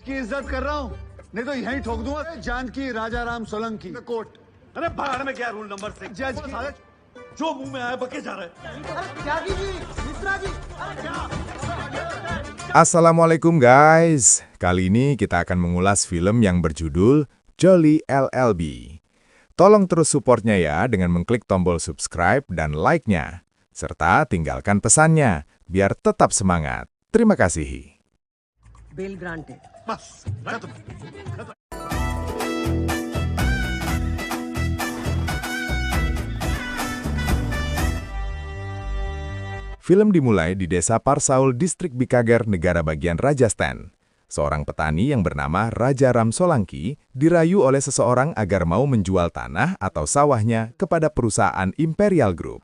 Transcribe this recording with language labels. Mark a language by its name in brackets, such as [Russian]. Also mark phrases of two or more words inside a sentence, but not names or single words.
[Hindi] की इज्जत कर रहा हूँ, नहीं तो यहीं ठोक दूंगा। जानकी राजाराम सोलंकी कोर्ट। अरे भाड़ में क्या रूल नंबर 6 जज की जो मुंह में आया बके जा रहा है। [Indonesian] Assalamualaikum guys. Kali ini kita akan mengulas film yang berjudul Jolie LLB. Tolong terus supportnya ya dengan mengklik tombol subscribe dan like-nya. Serta tinggalkan pesannya, biar tetap semangat. Terima kasih. [English] Bail granted. [Hindi] बस खत्म। [Indonesian] Film dimulai di desa Parsaul, distrik Bikager, negara bagian Rajasthan. Seorang petani yang bernama Rajaram Solanki dirayu oleh seseorang agar mau menjual tanah atau sawahnya kepada perusahaan Imperial Group.